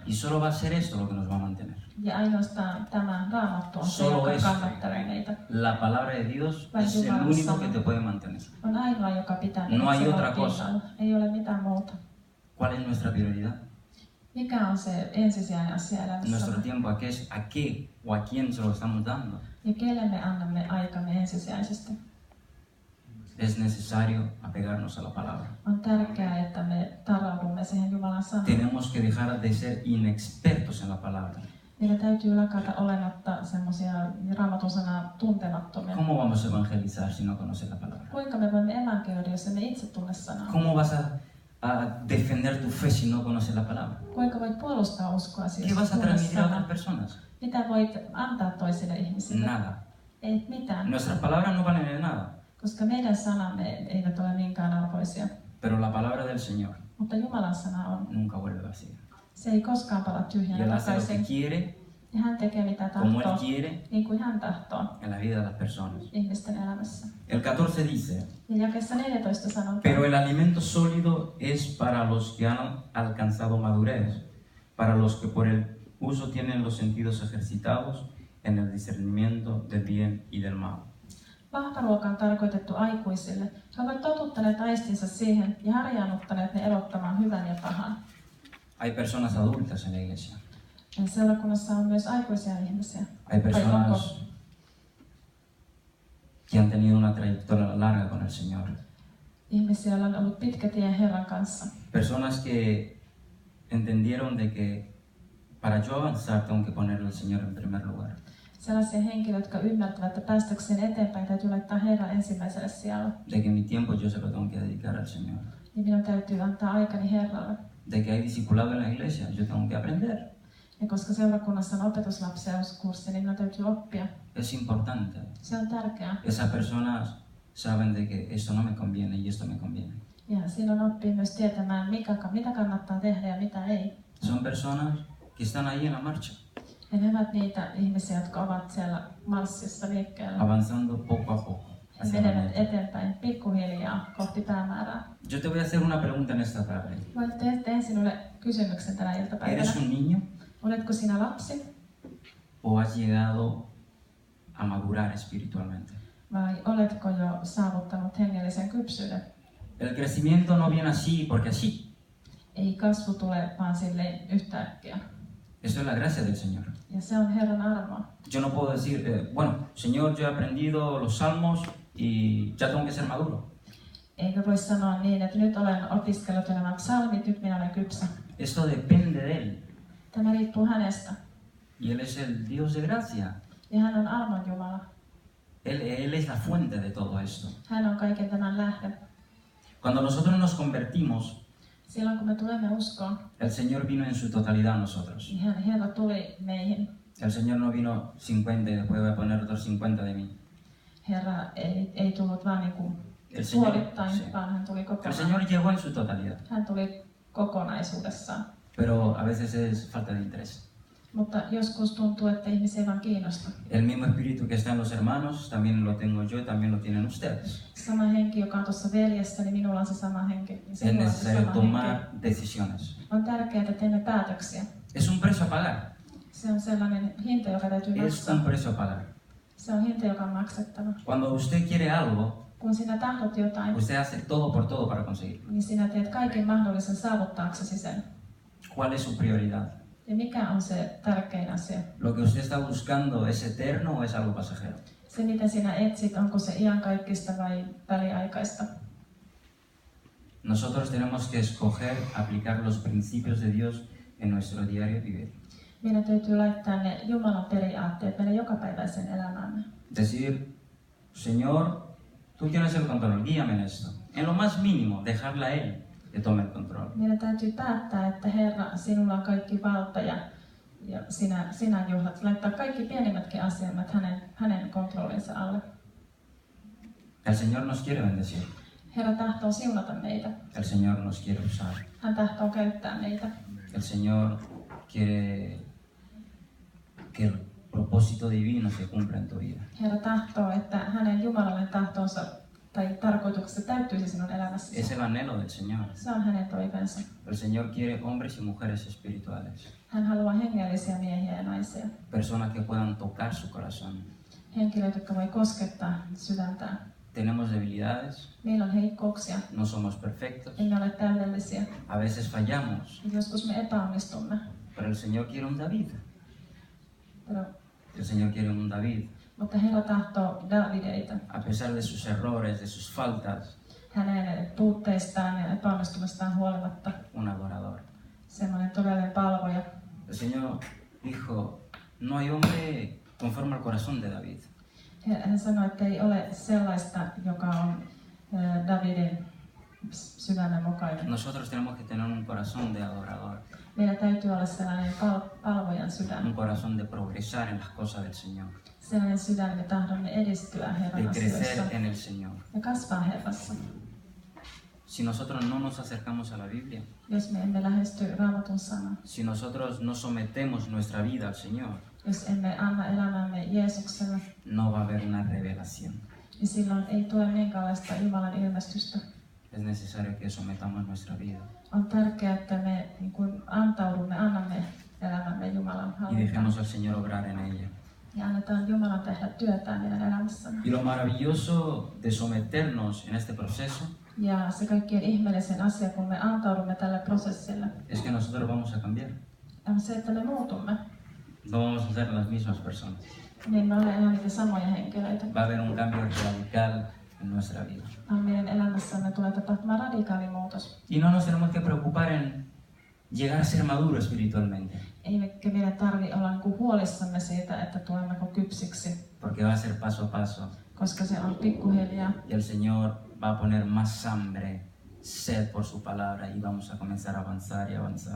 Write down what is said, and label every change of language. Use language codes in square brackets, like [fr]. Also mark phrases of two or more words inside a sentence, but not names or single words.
[es] Y solo va a ser esto lo que nos va a mantener. [fi] Ja ainoastaan tämä Raamattu on se, [es] Solo [fi] joka [es] esto. [fi] kannattelee meitä. [es] La palabra de Dios es el único que te puede mantener. [fi] On ainoa, joka pitää [es] No hay [fi] meidät [es] otra [fi] silloin [es] cosa. [fi] pinnalla. Ei ole mitään muuta. [es] ¿Cuál es nuestra prioridad? [fi] Mikä on se ensisijainen asia [es] Nuestro [fi] elämässä? [es] tiempo, ¿a qué o a quién se lo estamos dando? [fi] Ja kelle me annamme aikamme ensisijaisesti? [es] Es necesario apegarnos a la palabra. [fi] On tärkeää, että me taraudumme siihen Jumalan sanaan. [es] Tenemos que dejar de ser inexpertos en la palabra. [fi] Meidän täytyy lakata olematta semmoisia Raamatun sanaa tuntemattomia. [es] ¿Cómo vamos a evangelizar si no conoces la palabra? [fi] Kuinka me voimme evankelioida, jos emme itse tunne sanaa? [es] ¿Cómo vas a defender tu fe si no conoces la palabra? [fi] Kuinka voit puolustaa uskoasi, [es] ¿Qué [fi] jos [es] vas a [fi] tunne [es] transmitir a otras [fi] sanaa? [es] personas? [fi] Mitä voit antaa toisille ihmisille? [es] Nada. [fi] Ei mitään, [es] Nuestras palabras no valen de nada, [fi] koska meidän sanamme eivät ole niinkään arvoisia. [es] pero la palabra del Señor [fi] Mutta Jumalan sana on. [es] nunca vuelve vacía. [fi] Se ei koskaan pala [es] Y [fi] tyhjänä [es] Él hace lo que [fi] takaisin. [es] quiere, [fi] Ja hän tekee mitä [es] como Él [fi] tahtoo, [es] quiere, [fi] niin kuin hän tahtoo [es] en la vida de las personas. [fi] ihmisten elämässä. [es] El 14 dice, [fi] Ja jakeessa 14 sanotaan, [es] pero el alimento sólido es para los que han alcanzado madurez, para los que por el uso tienen los sentidos ejercitados en el discernimiento del bien y del mal. [fi] vahvaruoka on tarkoitettu aikuisille. He ovat totuttaneet aistinsa siihen ja harjaannuttaneet ne erottamaan hyvän ja pahan. [es] Hay personas adultas en la iglesia. [fi] Ja seurakunnassa on myös aikuisia ihmisiä. [es] Hay [fi] Vai onko [es] personas que han tenido una trayectoria larga con el Señor. [fi] ihmisiä, joilla on ollut pitkä tie Herran kanssa? [es] Personas que entendieron de que para yo avanzar tengo que poner al Señor en primer lugar. [fi] Sellaisia henkilöitä, jotka ymmärtävät, että päästäkseen eteenpäin täytyy laittaa Herran ensimmäiselle sijalle. [es] De que mi tiempo yo se lo tengo que dedicar al Señor. [fi] Niin minun täytyy antaa aikani Herralle. [es] De que hay discipulado en la iglesia, yo tengo que aprender. [fi] Ja koska seurakunnassa on opetuslapseuskurssi, niin minun täytyy oppia. [es] Es importante. [fi] Se on tärkeää. [es] Esas personas saben de que esto no me conviene y esto me conviene. [fi] Ja silloin oppii myös tietämään, mitä kannattaa tehdä ja mitä ei. [es] Son personas que están ahí en la marcha, [fi] Ja ne ovat niitä ihmisiä, jotka ovat siellä marssissa liikkeellä. [es] avanzando poco a poco. [fi] He [es] hacia la [fi] menevät [es] meta. [fi] eteenpäin pikkuhiljaa kohti päämäärää. [es] Yo te voy a hacer una pregunta en esta tarde. [fi] Teen sinulle kysymyksen tänä iltapäivänä. [es] ¿Eres un niño [fi] Oletko sinä lapsi [es] o has llegado a madurar espiritualmente? [fi] vai oletko jo saavuttanut hengellisen kypsyyden? [es] El crecimiento no viene así porque así. [fi] Ei kasvu tule vaan silleen yhtäkkiä. [es] Esto es la gracia del Señor. [fi] Ja se on Herran armoa. [es] Yo no puedo decir, bueno, Señor, yo he aprendido los salmos y ya tengo que ser maduro. [fi] Eikä voi sanoa niin, että nyt olen opiskellut nämä psalmit, nyt minä olen kypsä. [es] Esto depende de Él. [fi] Tämä riippuu hänestä. [es] Y Él es el Dios de gracia. [fi] Ja hän on armon Jumala. [es] Él es la fuente de todo esto. [fi] Hän on kaiken tämän lähde. [es] Cuando nosotros nos convertimos, [fi] Silloin kun me tulemme uskoon, [es] el Señor vino en su totalidad a nosotros. [fi] niin Herra tuli meihin. [es] El Señor no vino 50 y después voy a poner otros 50 de mí. [fi] Herra ei tullut vaan niin kuin [es] El Señor, [fi] puolittain, [es] sí. [fi] vaan hän tuli [es] El [fi] kokonaan. [es] Señor llegó en su totalidad, [fi] Hän tuli kokonaisuudessaan. [es] pero a veces es falta de interés. [fi] Mutta joskus tuntuu, että ihmisiä ei vaan kiinnosta. [es] El mismo espíritu que está en los hermanos, también lo tengo yo y también lo tienen ustedes. [fi] Sama henki, joka on tuossa veljessä, niin minulla on se sama henki. Ja [es] Es [fi] sinulla on se [es] necesario [fi] sama [es] tomar [fi] henki. [es] decisiones. [fi] On tärkeää, että teemme päätöksiä. [es] Es un precio a pagar. [fi] Se on sellainen hinta, joka täytyy [es] Es [fi] maksaa. [es] un precio a pagar. [fi] Se on hinta, joka on maksettava. [es] Cuando usted quiere algo, [fi] Kun sinä tahdot jotain, [es] usted hace todo por todo para conseguirlo. [fi] niin sinä teet kaiken mahdollisen saavuttaaksesi sen. [es] ¿Cuál es su prioridad? [fi] Ja mikä on se tärkein asia? [es] ¿Lo que usted está buscando es eterno o es algo pasajero? [fi] Se, mitä sinä etsit, onko se iankaikkista vai väliaikaista? [es] Nosotros tenemos que escoger aplicar los principios de Dios en nuestro diario vivir. [fi] Meidän täytyy laittaa ne Jumalan periaatteet meidän jokapäiväisen elämäämme. [es] Decir, Señor, tú tienes el control, guíame en esto. En lo más mínimo, dejarle a Él que tome el control. [fi] Meidän täytyy päättää, että Herra, sinulla on kaikki valta ja sinä johdat. Laittaa kaikki pienimmätkin asiat hänen kontrollinsa alle. [es] El Señor nos quiere bendecir. [fi] Herra tahtoo siunata meitä. [es] El Señor nos quiere usar. [fi] Hän tahtoo käyttää meitä. [es] El Señor quiere que el propósito divino se cumpla en tu vida. [fi] Herra tahtoo, että hänen jumalallinen tahtonsa tai tarkoituksessa täyttyisi sinun elämässäsi. [es] Es el anhelo del Señor. [fi] Se on hänen toiveensa. [es] El Señor quiere hombres y mujeres espirituales. [fi] Hän haluaa hengellisiä miehiä ja naisia. [es] Personas que puedan tocar su corazón. [fi] Henkilöitä, jotka voi koskettaa sydäntään. [es] Tenemos debilidades, [fi] Meillä on heikkouksia. [es] no somos perfectos. [fi] Emme ole täydellisiä. [es] A veces fallamos, [fi] Joskus me epäonnistumme. [es] pero el Señor quiere un David. Pero, El Señor quiere un David. [fi] mutta Herra tahtoo Davideita. [es] A pesar de sus errores, de sus faltas, [fi] Hänen puutteistaan ja epäonnistumistaan huolimatta. [es] un adorador. [fi] Semmoinen todellinen palvoja. [es] El Señor dijo, no hay hombre conforme al corazón de David. [fi] Hän sanoi, että ei ole sellaista, joka on Davidin sydämen mukainen. [es] Nosotros tenemos que tener un corazón de adorador, [fi] Meillä täytyy olla sellainen palvojan sydän. [es] un corazón de progresar en las cosas del Señor, [fi] Sellainen sydän, me tahdomme edistyä Herran [es] de [fi] asioissa [es] crecer en el Señor. [fi] ja kasvaa Herrassa. [es] Si nosotros no nos acercamos a la Biblia, [fi] Jos me emme lähesty Raamatun sanaan, [es] si nosotros no sometemos nuestra vida al Señor, [fi] jos emme anna elämämme Jeesukselle, [es] no va a haber una revelación. [fi] niin silloin ei tule minkäänlaista Jumalan ilmestystä. [es] Es necesario que sometamos nuestra vida [fi] On tärkeää, että me niin kuin antaudumme, annamme elämämme Jumalan [es] y [fi] hallintaan [es] dejemos al Señor obrar en ella. [fi] ja annetaan Jumalan tehdä työtään meidän elämässämme. [es] Y lo maravilloso de someternos en este proceso [fi] Ja se kaikkein ihmeellisen asia, kun me antaudumme tälle prosessille, [es] es que nosotros vamos a cambiar. [fi] on se, että me muutumme. [es] No vamos a ser las mismas personas. [fi] Niin me olemme enää niitä samoja henkilöitä. [es] Va a haber un cambio radical en nuestra vida. [fi] Vaan meidän elämässämme tulee tapahtumaan radikaali muutos. [es] Y no nos tenemos que preocupar en llegar a ser maduros espiritualmente, [fi] Eikä meidän tarvitse olla niin kuin huolissamme siitä, että tulemmeko kypsiksi, [es] porque va a ser paso a paso. [fi] koska se on pikkuhiljaa. [es] Y el Señor va a poner más hambre, sed por su palabra y vamos a comenzar a avanzar y avanzar.